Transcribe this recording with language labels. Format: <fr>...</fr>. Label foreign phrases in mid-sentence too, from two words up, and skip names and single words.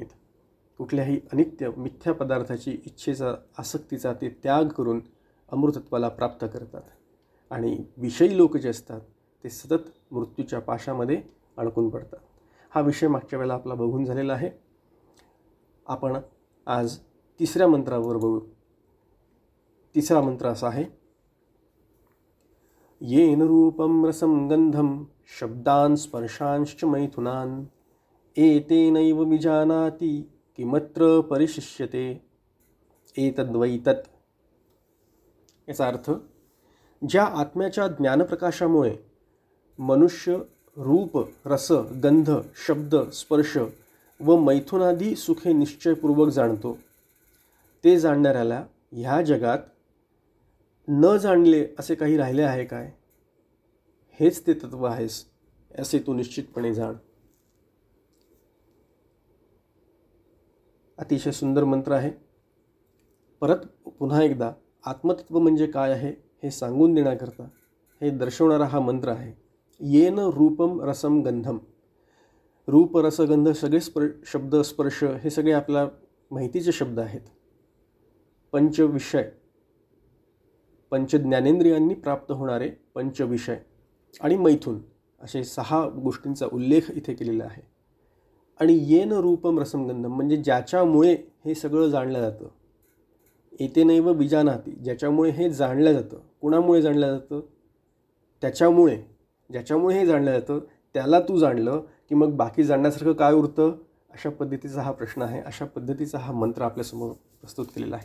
<mr>कुठल्याही अनित्य मिथ्या पदार्थाची इच्छेचा आसक्तीचा ते त्याग करून अमृतत्वाला प्राप्त करतात। आणि विषयी लोक जे असतात ते सतत मृत्यूच्या पाशामध्ये अडकून पडतात। हा विषय मागच्या वेळेला आपला बघून झालेला आहे। आपण आज तिसऱ्या मंत्रावर बघू। तिसरा मंत्र असा आहे,</mr> <sa>येन रूपं रसं गंधं शब्दान् स्पर्शांश्च मैथुनान् एतेनैव विजानाति किमत्र परिशिष्यते एतद्वै तत्।</sa> <mr>याचा अर्थ, ज्या आत्म्याच्या ज्ञानप्रकाशामुळे मनुष्य रूप रस गंध शब्द स्पर्श व मैथुनादी सुखे निश्चयपूर्वक जाणतो, ते जाणणाऱ्याला ह्या जगात न जाणले असे काही राहिले आहे काय? हेच ते तत्व आहेस असे तू निश्चितपणे जाण। अतिशय सुंदर मंत्र आहे। परत पुन्हा एकदा आत्मतत्व म्हणजे काय आहे हे सांगून देण्याकरता हे दर्शवणारा हा मंत्र आहे।</mr> <sa>येन रूपम रसम गंधम।</sa> <mr>रूप रसगंध सगळे शब्द स्पर्श हे सगळे आपल्या माहितीचे शब्द आहेत। पंचविषय, पंचज्ञानेंद्रियांनी प्राप्त होणारे पंचविषय आणि मैथुन असे 6 गोष्टींचा उल्लेख इथे केलेला आहे. आणि</mr> <sa>येन रूपम रसमगंधम</sa> <mr>म्हणजे ज्याच्यामुळे हे सगळं जाणलं जातं.</mr> <sa>एतेनैव विजानाति,</sa> <mr>ज्याच्यामुळे हे जाणलं जातं. कुणामुळे जाणलं जातं? त्याच्यामुळे. ज्याच्यामुळे हे जाणलं जातं त्याला तू जाणलं की मग बाकी जाणण्यासारखं काय उरतं? अशा पद्धतीचा हा प्रश्न आहे. अशा पद्धतीचा हा मंत्र आपल्यासमोर प्रस्तुत केलेला आहे.</mr>